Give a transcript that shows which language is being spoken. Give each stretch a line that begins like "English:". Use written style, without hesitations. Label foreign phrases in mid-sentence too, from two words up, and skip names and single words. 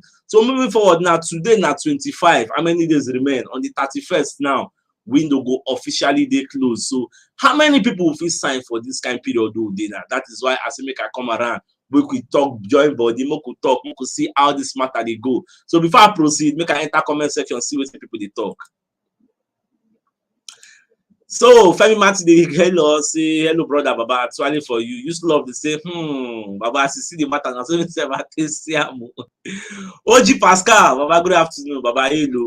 Nigerian Pidgin: So moving forward now, today now 25. How many days remain? On the 31st now, window go officially they close. So how many people will fit sign for this kind of period do they now? That is why I say make I come around. We could talk, join body, we could talk, we could see how this matter they go. So before I proceed, make I enter comment section, see what people they talk. So Femi Martin dey hail us say hello brother Baba actually for you used to love to say Baba as you see the matter na so me sef I take see am o. OG Pascal Baba good afternoon Baba hail o.